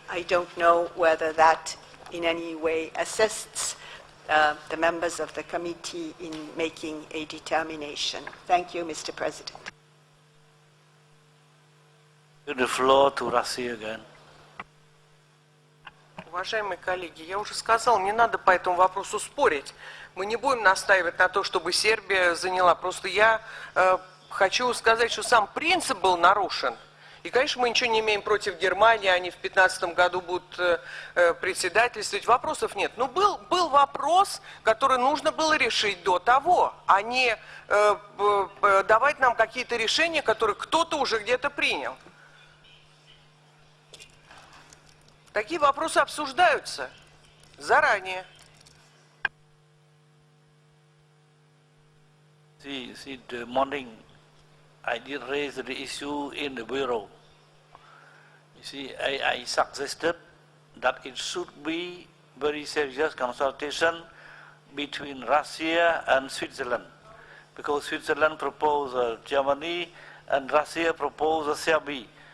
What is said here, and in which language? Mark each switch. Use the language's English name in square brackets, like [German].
[English] I don't know whether that in any way assists the members of the committee in making a determination. Thank you, Mr. President. Give the floor to Russia again. [Russian] Уважаемые коллеги, я уже сказал, не надо по этому вопросу спорить. Мы не будем настаивать на то, чтобы Сербия заняла. Просто я хочу сказать, что сам принцип был нарушен. И, конечно, мы ничего не имеем против Германии, они в 2015 году будут председательствовать. Вопросов нет. Но был вопрос, который нужно было решить до того, а не давать нам какие-то решения, которые кто-то уже где-то принял. Такие вопросы обсуждаются заранее. [English] See, the morning I did raise the issue in the bureau. You see, I suggested that it should be very serious consultation between Russia and Switzerland, because Switzerland proposed Germany and Russia proposed Serbia.